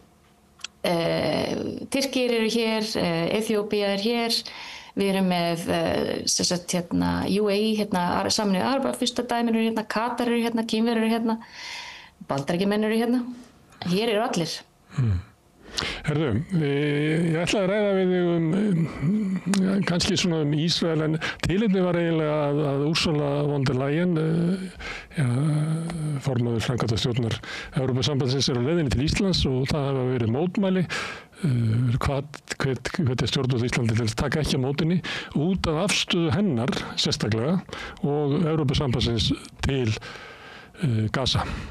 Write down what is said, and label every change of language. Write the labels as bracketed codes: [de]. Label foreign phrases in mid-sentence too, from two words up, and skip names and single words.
[is] Tyrkir eru hér, Eþíópía hér, við erum með UAE, Sameinuðu Arabafurstadæmin dæminu hérna, Katar eru hérna, Kínverjar eru hérna, Bandaríkjamenn eru hérna, hér eru allir. Herðu, ég ætlaði að ræða við þig kannski svona Ísrael, en tilefni var eiginlega að Ursula von der Leyen, formaður framkvæmdastjórnar Evrópusambandsins á leiðinni til Íslands og það hafa verið mótmæli, hvet stjórnvöld Íslandi til að taka ekki á mótinni út af afstöðu hennar sérstaklega og Evrópusambandsins til Gaza.